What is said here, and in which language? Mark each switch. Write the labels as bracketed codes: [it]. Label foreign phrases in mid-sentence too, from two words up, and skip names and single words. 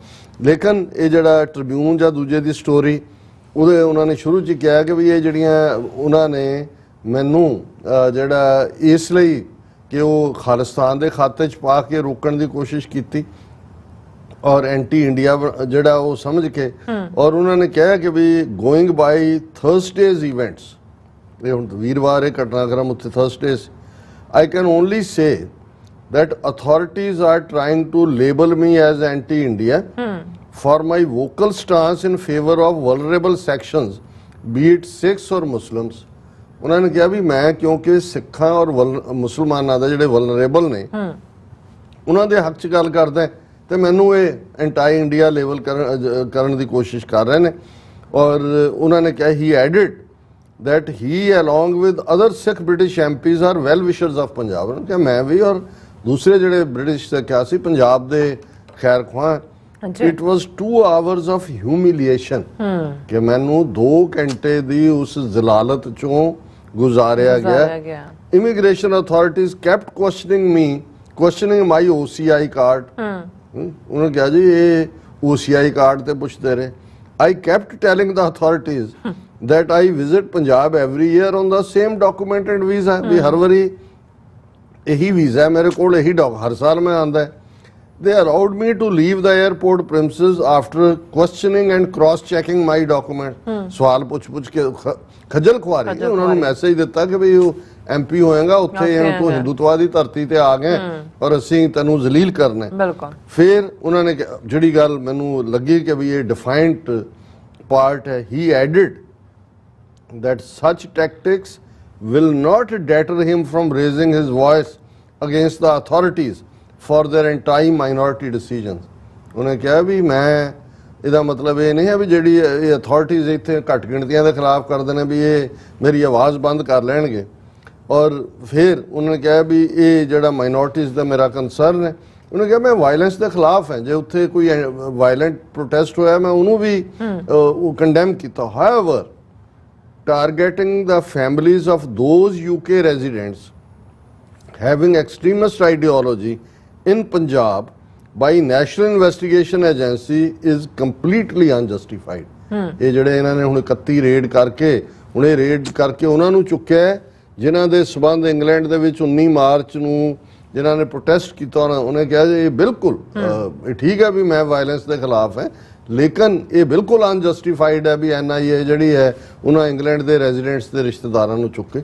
[pa] ਲੇਕਿਨ ਇਹ ਜਿਹੜਾ ਟ੍ਰਿਬਿਊਨ ਜਾਂ ਦੂਜੇ ਦੀ ਸਟੋਰੀ, ਉਹਦੇ ਉਹਨਾਂ ਨੇ ਸ਼ੁਰੂ 'ਚ ਕਿਹਾ ਕਿ ਵੀ ਇਹ ਜਿਹੜੀਆਂ ਉਹਨਾਂ ਨੇ ਮੈਨੂੰ ਜਿਹੜਾ ਇਸ ਲਈ ਕਿ ਉਹ ਖਾਲਿਸਤਾਨ ਦੇ ਖਾਤੇ 'ਚ ਪਾ ਕੇ ਰੋਕਣ ਦੀ ਕੋਸ਼ਿਸ਼ ਕੀਤੀ ਔਰ ਐਂਟੀ ਇੰਡੀਆ ਜਿਹੜਾ ਉਹ ਸਮਝ ਕੇ, ਔਰ ਉਹਨਾਂ ਨੇ ਕਿਹਾ ਕਿ ਵੀ [en] going by Thursday's events, [pa] ਇਹ ਹੁਣ ਵੀਰਵਾਰ ਇਹ ਘਟਨਾਕ੍ਰਮ ਉੱਥੇ ਥਰਸਡੇ ਸੀ, [en] I can only say that authorities are trying to label me as anti-India for my vocal stance in favor of vulnerable sections, be it Sikhs or Muslims. [pa] ਉਹਨਾਂ ਨੇ ਕਿਹਾ ਵੀ ਮੈਂ ਕਿਉਂਕਿ ਸਿੱਖਾਂ ਔਰ ਮੁਸਲਮਾਨਾਂ ਦੇ ਜਿਹੜੇ ਵਲਨਰੇਬਲ ਨੇ ਉਹਨਾਂ ਦੇ ਹੱਕ 'ਚ ਗੱਲ ਕਰਦਾ ਤੇ ਮੈਨੂੰ ਇਹ ਐਂਟੀ ਇੰਡੀਆ ਲੇਬਲ ਕਰਨ ਦੀ ਕੋਸ਼ਿਸ਼ ਕਰ ਰਹੇ ਨੇ। ਔਰ ਉਹਨਾਂ ਨੇ ਕਿਹਾ ਹੀ [en] ਐਡਿਡ that he along with other Sikh British MPs are well wishers of Punjab। [pa] ਉਹਨਾਂ ਕਿਹਾ ਮੈਂ ਵੀ ਔਰ ਦੂਸਰੇ ਜਿਹੜੇ ਬ੍ਰਿਟਿਸ਼ ਦਾ ਕਿਹਾ ਸੀ ਪੰਜਾਬ ਦੇ ਖੈਰ ਖੁਆਹ। [en] It was 2 hours of humiliation [pa] ਕਿ ਮੈਨੂੰ 2 ਘੰਟੇ ਦੀ ਉਸ ਜ਼ਲਾਲਤ ਚੋਂ ਗੁਜ਼ਾਰਿਆ ਗਿਆ। [en] Immigration authorities kept questioning my OCI card। [pa] ਉਹਨਾਂ ਕਿਹਾ ਜੀ ਇਹ OCI ਕਾਰਡ ਤੇ ਪੁੱਛਦੇ ਰਹੇ। [en] I kept telling the authorities that I visit Punjab every year on the same documented visa। [pa] ਵੀ ਹਰ ਵਾਰੀ ਇਹੀ ਵੀਜ਼ਾ ਹੈ ਮੇਰੇ ਕੋਲ, ਇਹੀ ਹਰ ਸਾਲ ਮੈਂ ਆਉਂਦਾ ਹੈ। [en] They allowed me to leave the airport premises after questioning and cross-checking my document। [pa] ਸਵਾਲ ਪੁੱਛ ਕੇ ਖੱਜਲ ਖੁਆਰੀ, ਉਹਨਾਂ ਨੂੰ ਮੈਸੇਜ ਦਿੱਤਾ ਕਿ ਵੀ ਉਹ MP ਹੋਏਗਾ ਉੱਥੇ, ਤੂੰ ਹਿੰਦੂਤਵਾ ਦੀ ਧਰਤੀ ਤੇ ਆ ਗਏ ਔਰ ਅਸੀਂ ਤੈਨੂੰ ਜ਼ਲੀਲ ਕਰਨਾ। ਫਿਰ ਉਹਨਾਂ ਨੇ ਜਿਹੜੀ ਗੱਲ ਮੈਨੂੰ ਲੱਗੀ ਕਿ ਵੀ ਇਹ [en] defined part [pa] ਹੈ, [en] he added that such tactics will not deter him from raising his voice against the authorities for their anti-minority decisions। [pa] ਉਹਨੇ ਕਿਹਾ ਵੀ ਮੈਂ ਇਹਦਾ ਮਤਲਬ ਇਹ ਨਹੀਂ ਹੈ ਵੀ ਜਿਹੜੀ ਇਹ ਅਥਾਰਟੀਜ਼ ਇੱਥੇ ਘੱਟ ਗਿਣਤੀਆਂ ਦੇ ਖਿਲਾਫ ਕਰਦੇ ਨੇ ਵੀ ਇਹ ਮੇਰੀ ਆਵਾਜ਼ ਬੰਦ ਕਰ ਲੈਣਗੇ। ਔਰ ਫਿਰ ਉਹਨਾਂ ਨੇ ਕਿਹਾ ਵੀ ਇਹ ਜਿਹੜਾ ਮਾਈਨੋਰਟੀਜ਼ ਦਾ ਮੇਰਾ ਕੰਸਰਨ ਹੈ, ਉਹਨੇ ਕਿਹਾ ਮੈਂ ਵਾਇਲੈਂਸ ਦੇ ਖਿਲਾਫ ਹੈ, ਜੇ ਉੱਥੇ ਕੋਈ ਵਾਇਲੈਂਟ ਪ੍ਰੋਟੈਸਟ ਹੋਇਆ ਮੈਂ ਉਹਨੂੰ ਵੀ ਕੰਡੈਮ ਕੀਤਾ। [en] ਹਾਊਐਵਰ targeting the families of those UK residents having extremist ideology in Punjab by National Investigation Agency is completely unjustified। [pa] ਇਹ ਜਿਹੜੇ ਇਹਨਾਂ ਨੇ ਹੁਣ 31 ਰੇਡ ਕਰਕੇ ਹੁਣੇ ਰੇਡ ਕਰਕੇ ਉਹਨਾਂ ਨੂੰ ਚੁੱਕਿਆ ਜਿਨ੍ਹਾਂ ਦੇ ਸਬੰਧ ਇੰਗਲੈਂਡ ਦੇ ਵਿੱਚ 19 ਮਾਰਚ ਨੂੰ ਜਿਨ੍ਹਾਂ ਨੇ ਪ੍ਰੋਟੈਸਟ ਕੀਤਾ। ਉਹਨੇ ਕਿਹਾ ਜੀ ਇਹ ਬਿਲਕੁਲ ਠੀਕ ਹੈ ਵੀ ਮੈਂ ਵਾਇਲੈਂਸ ਦੇ ਖਿਲਾਫ ਹੈ, ਲੇਕਿਨ ਇਹ ਬਿਲਕੁਲ ਅਨਜਸਟੀਫਾਈਡ ਹੈ ਵੀ NIA ਜਿਹੜੀ ਹੈ ਉਹਨਾਂ ਇੰਗਲੈਂਡ ਦੇ ਰੈਜ਼ੀਡੈਂਟਸ ਦੇ ਰਿਸ਼ਤੇਦਾਰਾਂ ਨੂੰ ਚੁੱਕੇ।